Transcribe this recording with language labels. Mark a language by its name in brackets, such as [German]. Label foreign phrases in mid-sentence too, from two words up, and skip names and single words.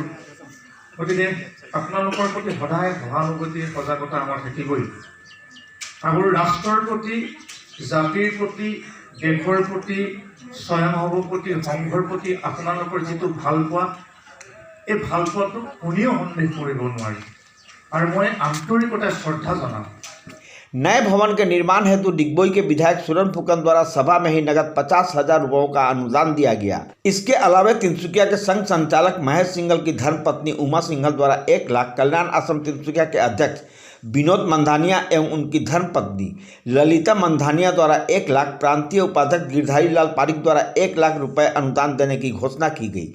[Assamese] গতিকে আপোনালোকৰ প্ৰতি সদায় সহানুভূতি, সজাগতা আমাৰ থাকিবই। আৰু ৰাষ্ট্ৰৰ প্ৰতি, জাতিৰ প্ৰতি, দেশৰ প্ৰতি, স্বয়ংসেৱকৰ প্ৰতি, সংঘৰ প্ৰতি আপোনালোকৰ যিটো ভালপোৱা, এই ভালপোৱাটো কোনেও সন্দেহ কৰিব নোৱাৰে। [Hindi] और मैं आंतरिकता श्रद्धा जनाऊं। नए भवन के निर्माण हेतु डिगबोई के विधायक सुरन फुकन द्वारा सभा में ही नगद 50,000 रुपयों का अनुदान दिया गया। इसके अलावा तिनसुकिया के संघ संचालक महेश सिंघल की धर्मपत्नी उमा सिंघल द्वारा 1 लाख, कल्याण आश्रम तिनसुकिया के अध्यक्ष विनोद मंधानिया एवं उनकी धर्मपत्नी ललिता मंधानिया द्वारा 1 लाख, प्रांतीय उपाध्यक्ष गिरधारी लाल पारिक द्वारा 1 लाख रुपए अनुदान देने की घोषणा की गई।